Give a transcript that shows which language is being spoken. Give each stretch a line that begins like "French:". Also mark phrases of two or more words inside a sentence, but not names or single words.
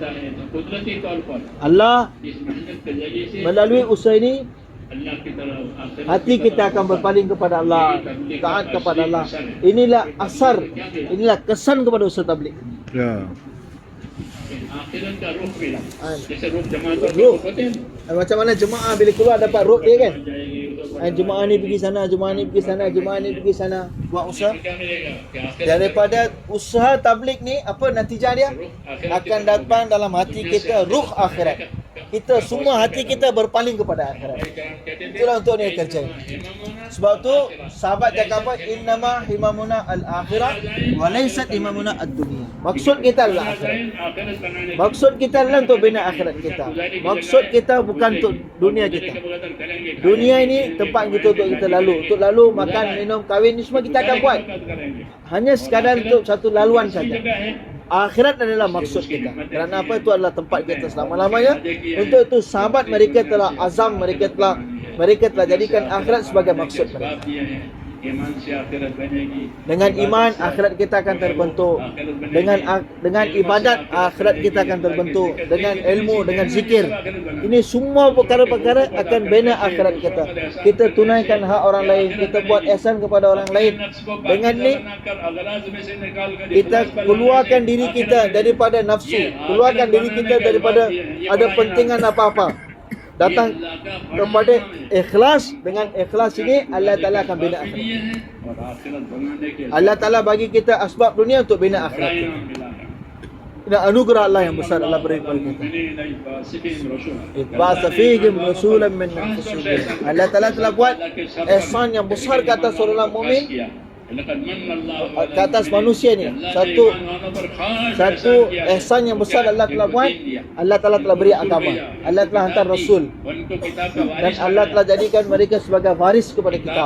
Hindi: कुदरती तौर पर
Malay: Allah
Hindi: इस मेहनत के जरिए से
Malay: melalui usaha ini,
Hindi: अल्लाह की तरफ आखिरत
Malay: hati kita akan berpaling kepada Allah, taat kepada Allah. Inilah asar, inilah kesan kepada usaha tabligh. Ya.
Hindi: आखिरत का रुख मिला, हाँ। जैसे रुख जमातों के रुख। रुख होते हैं ना,
Malay: Macam mana jemaah bila keluar dapat road dia kan?
Hindi: जाएगी उधर
Malay: Jemaah ni pergi sana, jemaah ni pergi sana, jemaah ni pergi sana, buat usaha.
Hindi: क्या मिलेगा कि आखिरत
Malay: Daripada usaha tabligh ni, apa natijah dia? Akan datang dalam hati kita ruh akhirat. Kita semua hati kita berpaling kepada akhirat. Itulah untuk dia kerja. Sebab tu sahabat cakap apa?
Arabic: إنما همنا الآخرة وليست همنا الدنيا.
Malay: Maksud kita adalah akhirat.
Hindi: आखिरत बनाने के
Malay: Maksud kita adalah untuk bina akhirat kita. Maksud kita bukan untuk dunia kita.
Hindi: बगैर करेंगे
Malay: Dunia ini tempat kita untuk kita lalu. Untuk lalu, makan, minum, kahwin ni semua kita akan buat.
Hindi: करेंगे
Malay: Hanya sekadar untuk satu laluan
Hindi: जगह
Malay: saja.
Hindi: है
Malay: Akhirat adalah maksud kita. Kerana apa? Itu adalah tempat kita selama-lamanya. Untuk itu sahabat mereka telah azam, mereka telah jadikan akhirat sebagai maksud mereka.
Hindi: बात ये है ईमान से आखिरत बनेगी,
Malay: Dengan iman akhirat kita akan terbentuk. Dengan ibadat akhirat kita akan terbentuk. Dengan ilmu, dengan zikir. Ini semua perkara-perkara akan bina akhirat kita. Kita tunaikan hak orang lain, kita buat ihsan kepada orang lain. Dengan ni kita keluarkan diri kita daripada nafsu, keluarkan diri kita daripada ada pentingan apa-apa. Datang kepada ikhlas. Dengan ikhlas ini Allah Ta'ala akan bina akhirat.
Hindi: और आखिरत बनाने के
Malay: Allah Ta'ala bagi kita asbab dunia untuk bina
Hindi: बड़ा
Malay: akhirat.
Hindi: इनाम मिला है।
Malay: Dan anugerah Allah yang besar Allah beri kepada kita.
Arabic: بعث فيهم رسولا من أنفسهم.
Malay: Allah Ta'ala telah buat ihsan yang besar ke atas orang mukmin, ke atas manusia ni. Satu ihsan yang besar Allah telah buat. Allah Ta'ala telah beri agama. Allah telah hantar Rasul. Dan Allah telah jadikan mereka sebagai waris kepada kitab.